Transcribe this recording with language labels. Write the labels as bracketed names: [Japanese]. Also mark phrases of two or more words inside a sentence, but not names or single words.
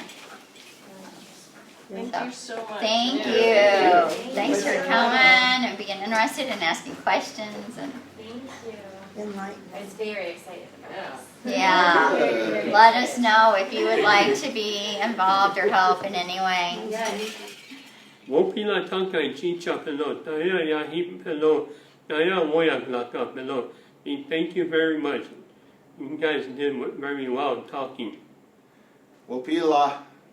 [English] Thank you so much. Thank you. Thanks for coming and being interested and asking questions. And Thank you. enlightenment. I was very excited about this. Yeah. Very, very Let us excited. know if you would like to be involved or help in any way. Yeah, [Lakota] Wopila tanka chicha pelo, taya ya hip pelo, taya moya laka pelo. [English] Thank you very much. You guys did very well talking. Wopila